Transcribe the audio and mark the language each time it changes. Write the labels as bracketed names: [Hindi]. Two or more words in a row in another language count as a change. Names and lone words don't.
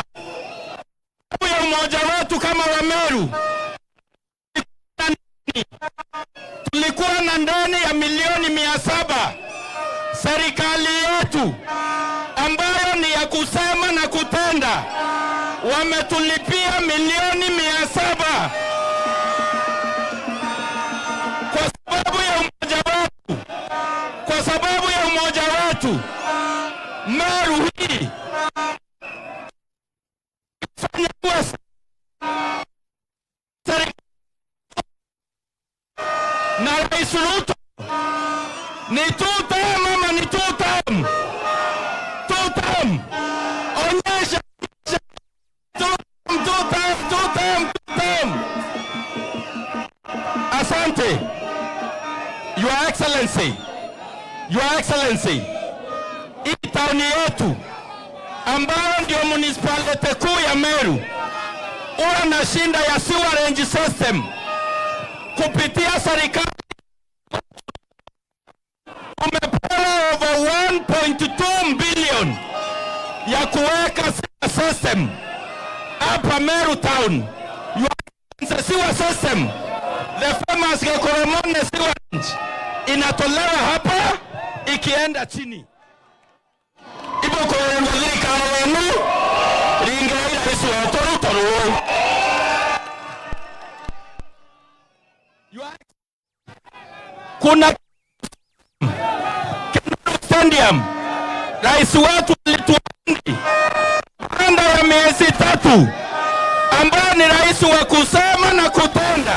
[Swahili] Kwa sababu ya umoja wetu kama Wameru, tulikuwa na ndani ya milioni 700 serikali yetu ambayo ni ya kusema na kutenda wametulipia milioni 700 kwa sababu ya umoja wetu. Meru hii na Rais Ruto ni two-term ama ni two-term? Two-term. Onyesha two-term. Asante. [English] Your Excellency, [Swahili] hii tauni yetu ambayo ndio municipality kuu ya Meru ura na shinda ya [English] sewerage system [Swahili] kupitia serikali umepewa [English] over 1.2 billion [Swahili] ya kuweka system hapa Meru town. [English] Your sewer system, the famous Gekoromone sewerage [Swahili] inatolewa hapa ikienda chini. [Meru] Ibo kwa waziri kawenu ringa ila isi wa toru. [Swahili] Kuna stadium rais wetu alituahidi baada ya miezi 3 ambayo ni rais wa kusema na kutenda.